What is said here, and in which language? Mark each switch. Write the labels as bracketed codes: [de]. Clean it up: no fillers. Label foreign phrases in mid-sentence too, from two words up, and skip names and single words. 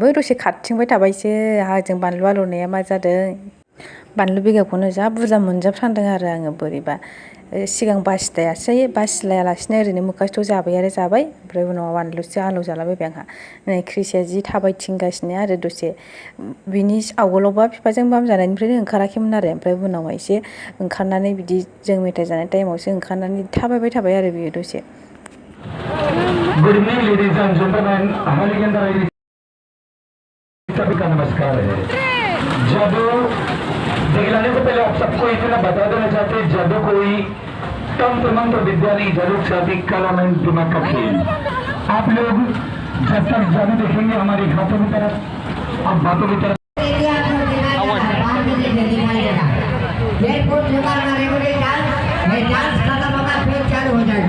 [brx] दसे खारथिंबाय थाबायसो आंजों बानलु आलौनाया मा जादों बानलु बेगरखौनो जा बुरजा मोनजाबथारदों आरो आङो बोरैबा सिगां बासिलायालासिनो ओरैनो मुखासथ' जाबाय आरो जाबाय ओमफ्राय उनाव बानलुसो आलौ जालाबायबाय आंहा नै क्रिसिया जि थाबायथिंगासिनो आरो दसे बिनि आवगोलावबा बिफाजों बाम जानायनिफ्रायनो ओंखाराखैमोन आरो ओमफ्राय उनावहाय एसे ओंखारनानै बिदि जों मेथाइ जानाय टाइमावसो ओंखारनानै थाबायबाय थाबाय आरो बियो दसे [en] Good evening, ladies and gentlemen. [hi] हमारे अंदर सभी का नमस्कार है। जादू दिखलाने से पहले आप सबको इतना बता देना चाहते हैं जादू कोई तंत्र मंत्र विद्या नहीं, जादू शादी कला में दिमाग का खेल। आप लोग जब तक जादू देखेंगे हमारी हाथों की तरफ और बातों की तरफ डांस खत्म होगा फिर चालू हो जाएगा।